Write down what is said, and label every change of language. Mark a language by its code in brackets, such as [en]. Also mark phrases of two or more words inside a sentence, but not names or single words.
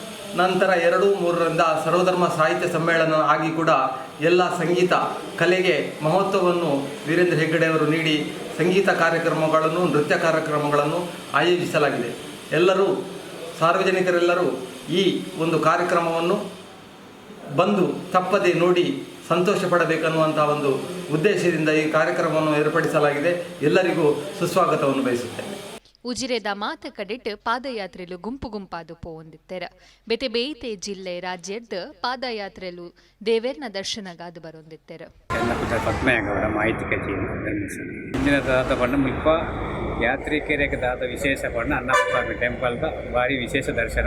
[kn] ನಂತರ 2-3ರಿಂದ ಸರ್ವಧರ್ಮ ಸಾಹಿತ್ಯ ಸಮ್ಮೇಳನ ಆಗಿ ಕೂಡ ಎಲ್ಲ ಸಂಗೀತ ಕಲೆಗೆ ಮಹತ್ವವನ್ನು ವೀರೇಂದ್ರ ಹೆಗ್ಗಡೆಯವರು ನೀಡಿ ಸಂಗೀತ ಕಾರ್ಯಕ್ರಮಗಳನ್ನು, ನೃತ್ಯ ಕಾರ್ಯಕ್ರಮಗಳನ್ನು ಆಯೋಜಿಸಲಾಗಿದೆ. ಎಲ್ಲರೂ ಸಾರ್ವಜನಿಕರೆಲ್ಲರೂ ಈ ಒಂದು ಕಾರ್ಯಕ್ರಮವನ್ನು ಬಂದು ತಪ್ಪದೆ ನೋಡಿ ಸಂತೋಷ ಪಡಬೇಕನ್ನುವಂಥ ಒಂದು ಉದ್ದೇಶದಿಂದ ಈ ಕಾರ್ಯಕ್ರಮವನ್ನು ಏರ್ಪಡಿಸಲಾಗಿದೆ. ಎಲ್ಲರಿಗೂ ಸುಸ್ವಾಗತವನ್ನು ಬಯಸುತ್ತೇನೆ. [tcy] ಉಜಿರೆದ ಮಾತ ಕಡೆಟ್ ಪಾದಯಾತ್ರೆಲು ಗುಂಪು ಗುಂಪಾದು ಪೋಂದಿತ್ತೆರ. ಬೇತೆ ಬೇತೆ ಜಿಲ್ಲೆ ರಾಜ್ಯದ ಪಾದಯಾತ್ರೆಲು ದೇವೇರ್ನ ದರ್ಶನಗಾದು ಬರೊಂದಿತ್ತೆರ. ಪದ್ಮಯ್ಯಗೌಡ ಮಾಹಿತಿ ಕಚೇರಿ ಇಂದಿನ ದಾತ ಪಂಡ ಮುಲ್ಪ ಯಾತ್ರಿಕರಿಗೆ ದಾತ ವಿಶೇಷ ಪಂಡ ಅನ್ನಸ್ವಾಮಿ ಟೆಂಪಲ್ದ ಭಾರಿ ವಿಶೇಷ ದರ್ಶನ